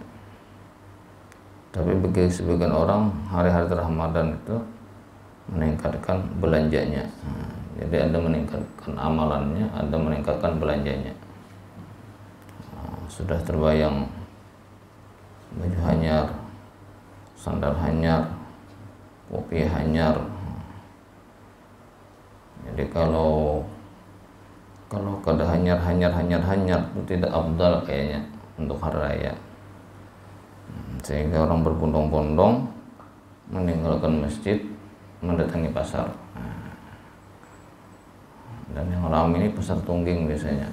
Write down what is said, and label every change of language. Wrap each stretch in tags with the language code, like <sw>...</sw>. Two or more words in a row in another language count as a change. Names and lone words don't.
<id>Tapi bagi sebagian orang hari-hari Ramadan itu meningkatkan belanjanya. Jadi Anda meningkatkan amalannya, Anda meningkatkan belanjanya. Sudah terbayang baju hanyar, sandal hanyar, kopi hanyar. Jadi kalau kada hanyar itu tidak afdal kayaknya untuk hari raya. Sehingga orang berbondong-bondong meninggalkan masjid, mendatangi pasar. Dan yang ramai ini pasar Tungging biasanya.</id>